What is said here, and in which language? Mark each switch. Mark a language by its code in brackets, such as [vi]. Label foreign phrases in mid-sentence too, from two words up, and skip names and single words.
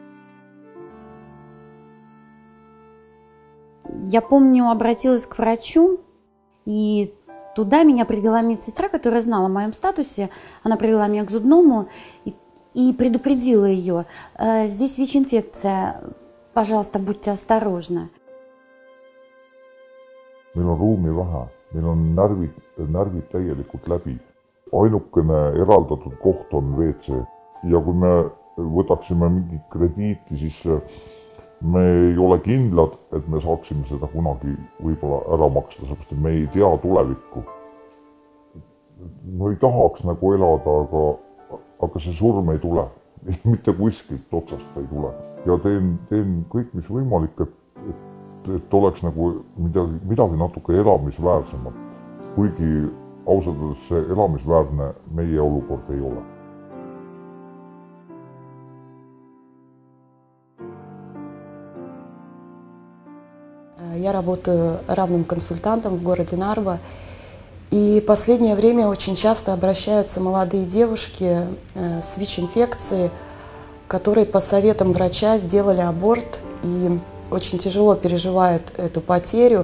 [ru] Я помню, обратилась к врачу, и туда меня привела медсестра, которая знала о моем статусе. Она привела меня к зубному и предупредила ее: здесь ВИЧ-инфекция, пожалуйста, будьте осторожны. [et] Meil on ruumi vähe, meil on närvid täielikult läbi. Ainukene eraldatud koht on WC. Ja kui me võtaksime mingit krediiti, siis me ei ole kindlad, et me saaksime seda kunagi võib-olla ära maksta, sellepärast et me ei tea tulevikku. No ei tahaks nagu elada, aga see surm ei tule. Mitte kuskilt otsast ei tule. Ja teen kõik, mis võimalik, et oleks nagu midagi natuke elamisväärsemat. Kuigi ausalt öeldes see elamisväärne meie olukord ei ole. [ru] Я работаю равным консультантом в городе Нарва. И в последнее время очень часто обращаются молодые девушки с ВИЧ-инфекцией, которые по советам врача сделали аборт и очень тяжело переживают эту потерю.